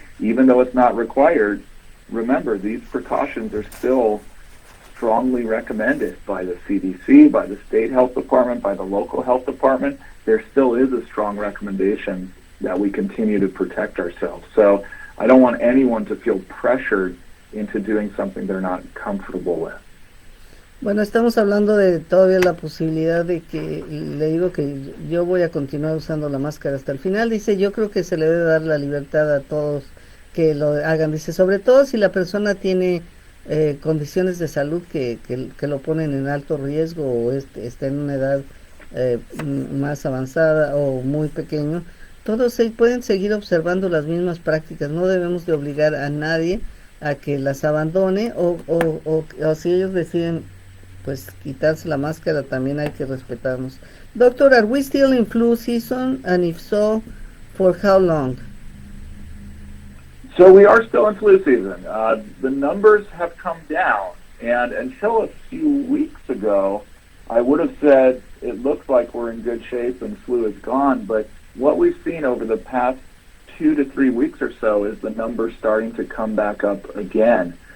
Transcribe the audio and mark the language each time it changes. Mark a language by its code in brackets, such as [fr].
[en] Even though it's not required, remember, these precautions are still strongly recommended by the CDC, by the state health department, by the local health department. There still is a strong recommendation that we continue to protect ourselves. So I don't want anyone to feel pressured into doing something they're not comfortable with. [es] Bueno, estamos hablando de todavía la posibilidad de que, le digo que yo voy a continuar usando la máscara hasta el final. Dice, yo creo que se le debe dar la libertad a todos que lo hagan. Dice, sobre todo si la persona tiene condiciones de salud que lo ponen en alto riesgo, o está en una edad más avanzada o muy pequeño, todos pueden seguir observando las mismas prácticas. No debemos de obligar a nadie a que las abandone, o si ellos deciden pues quitarse la máscara, también hay que respetarnos. [en] Doctor, are we still in flu season, and if so, for how long? So we are still in flu season. The numbers have come down, and until a few weeks ago, I would have said it looks like we're in good shape and flu is gone, but what we've seen over the past 2 to 3 weeks or so is the numbers starting to come back up again.